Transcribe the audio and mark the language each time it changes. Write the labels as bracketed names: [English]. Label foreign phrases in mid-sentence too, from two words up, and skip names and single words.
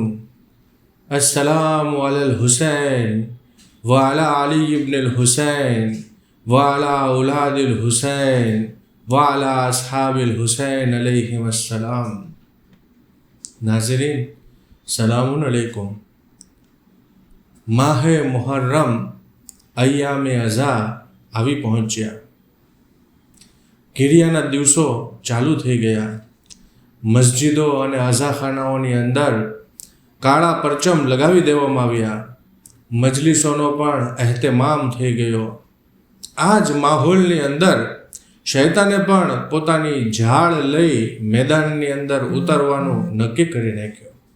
[Arabic] السلام على الحسين وعلى علي بن الحسين وعلى أولاد الحسين وعلى أصحاب الحسين عليهم السلام. ناظرين، سلام عليكم. [Urdu] ماہ محرم ایام عزا [Gujarati] આવી પહોંચ્યા। કિરિયાના દિવસો ચાલુ થઈ ગયા। મસ્જિદો અને અઝાખાનાઓની અંદર કાળા પરચમ લગાવી દેવામાં આવ્યા। મજલિસોનો પણ એહતમામ થઈ ગયો। આ જ માહોલની અંદર શૈતાને પણ પોતાની ઝાડ લઈ મેદાનની અંદર ઉતરવાનું નક્કી કરી નાખ્યું।